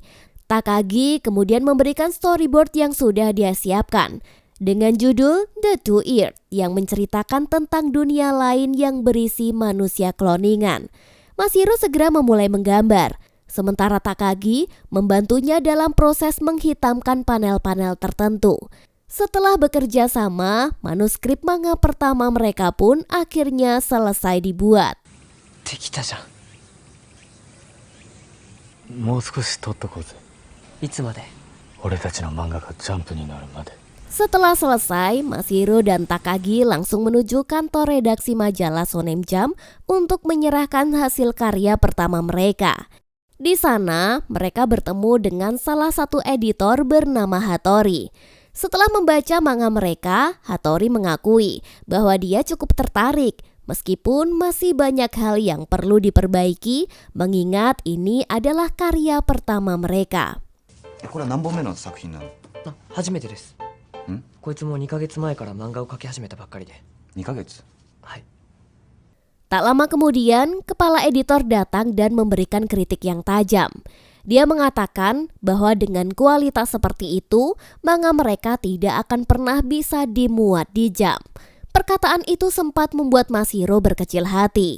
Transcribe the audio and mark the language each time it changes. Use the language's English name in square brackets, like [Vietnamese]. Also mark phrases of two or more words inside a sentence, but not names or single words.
[Indonesian] Takagi kemudian memberikan storyboard yang sudah dia siapkan dengan judul The Two Earth yang menceritakan tentang dunia lain yang berisi manusia kloningan. Mashiro segera memulai menggambar, sementara Takagi membantunya dalam proses menghitamkan panel-panel tertentu. Setelah bekerja sama, manuskrip manga pertama mereka pun akhirnya selesai dibuat. [Japanese] できたじゃん。もう少し撮っとこうぜ。いつまで？俺たちの漫画がジャンプになるまで。 [Indonesian] Setelah selesai, Mashiro dan Takagi langsung menuju kantor redaksi majalah Shonen Jump untuk menyerahkan hasil karya pertama mereka. Di sana, mereka bertemu dengan salah satu editor bernama Hattori. Setelah membaca manga mereka, Hattori mengakui bahwa dia cukup tertarik, meskipun masih banyak hal yang perlu diperbaiki, mengingat ini adalah karya pertama mereka. [Japanese] これは何本目の作品なの？初めてです。ん？こいつも2ヶ月前から漫画を描き始めたばっかりで。 2ヶ月？はい。 [Indonesian] Tak lama kemudian, kepala editor datang dan memberikan kritik yang tajam. Dia mengatakan bahwa dengan kualitas seperti itu, manga mereka tidak akan pernah bisa dimuat di Jump. Perkataan itu sempat membuat Mashiro berkecil hati.